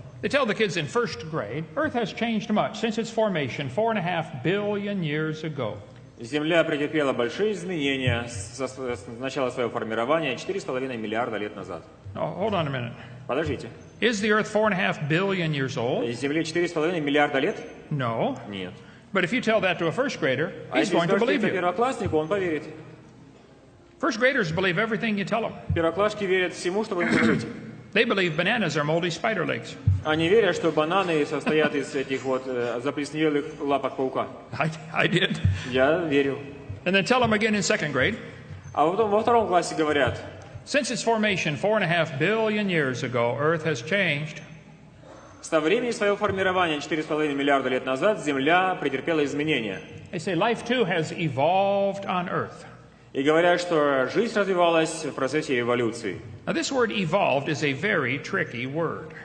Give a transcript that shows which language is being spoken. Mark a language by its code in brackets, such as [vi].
[en] They tell the kids in first grade, Earth has changed much since its formation 4.5 billion years ago. [ru] Земля претерпела большие изменения с начала своего формирования 4,5 миллиарда лет назад. [en] Oh, hold on a minute. [ru] Подождите. [en] Is the Earth 4.5 billion years old? [ru] Земле 4,5 миллиарда лет? [en] No. [ru] Нет. [en] But if you tell that to a first grader, [ru] А [en] he's [ru] если [en] going to [ru] скажете [en] believe [ru] это [en] you. [ru] первокласснику, он поверит. [en] First graders believe everything you tell them. [ru] Первоклашки верят всему, что вы им говорите. [en] They believe bananas are moldy spider legs. [ru] Они верят, что бананы состоят из этих вот заплесневелых лапок паука. [en] I did. [ru] Я верю. [en] And then tell them again in second grade, [ru] А потом во втором классе говорят, [en] Since its formation 4.5 billion years ago, Earth has changed. [ru] Со времени своего формирования 4,5 миллиарда лет назад Земля претерпела изменения. [en] They say life too has evolved on Earth. [ru] И говорят, что жизнь развивалась в процессе эволюции. [en] Now, this word evolved is a very tricky word.